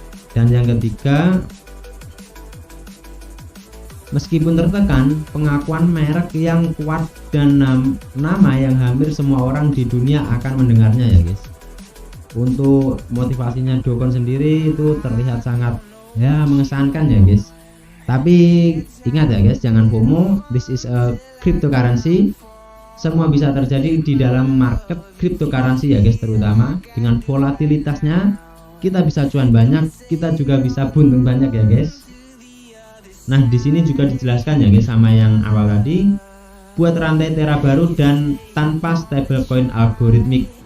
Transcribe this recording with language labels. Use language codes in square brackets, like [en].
[id] Dan yang ketiga, meskipun tertekan, pengakuan merek yang kuat dan nama yang hampir semua orang di dunia akan mendengarnya ya guys. Untuk motivasinya Dokon sendiri itu terlihat sangat ya mengesankan ya guys. Tapi ingat ya guys, jangan FOMO. [en] This is a cryptocurrency. [id] Semua bisa terjadi di dalam market cryptocurrency ya guys, terutama dengan volatilitasnya kita bisa cuan banyak, kita juga bisa buntung banyak ya guys. Nah di sini juga dijelaskan ya guys sama yang awal tadi, buat rantai Terra baru dan tanpa stablecoin algoritmik.